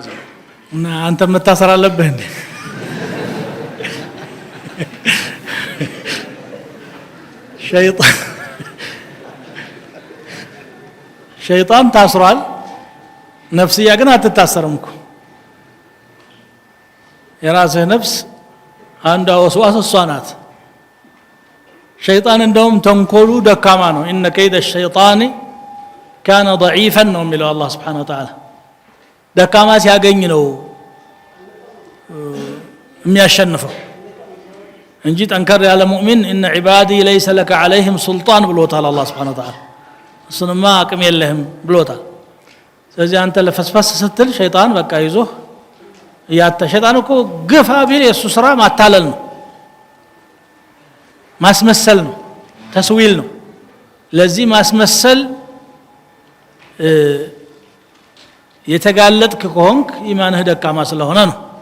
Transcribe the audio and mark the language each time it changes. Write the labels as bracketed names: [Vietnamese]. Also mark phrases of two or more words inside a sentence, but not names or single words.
[Amharic] እና አንተ መታሰር አለብህ እንዴ ሸይጣን ታስሯል ነፍስያ ግን አትታሰርም እኮ የራስህ ነፍስ አንዷ ወስዋስ እሷ ናት ሸይጣን እንደውም ተንኮሉ ደካማ ነው [Arabic] إن كيد الشيطان كان ضعيفا [Amharic] ነው የሚለው አላህ [Arabic] سبحانه وتعالى [Amharic] ደካማ ሲያገኝ ነው የሚያሸንፈው እንጂ ጠንከር ያለ ሙእሚን [Arabic] ان عبادي ليس لك عليهم سلطان [Amharic] ብሎታል አላህ [Arabic] سبحانه وتعالى [Amharic] እሱንማ አቅም የለህም ብሎታል ስለዚህ አንተ ለፈስፈስ ስትል ሸይጣን በቃ ይዞ ያተ ሸይጣን እኮ ግፋ ቢል የሱ ስራ ማታለል ነው ማስመሰል ነው ተስዊል ነው ለዚህ ማስመሰል የተጋለጥክ ከሆንክ ኢማንህ ደካማ ስለሆነ ነው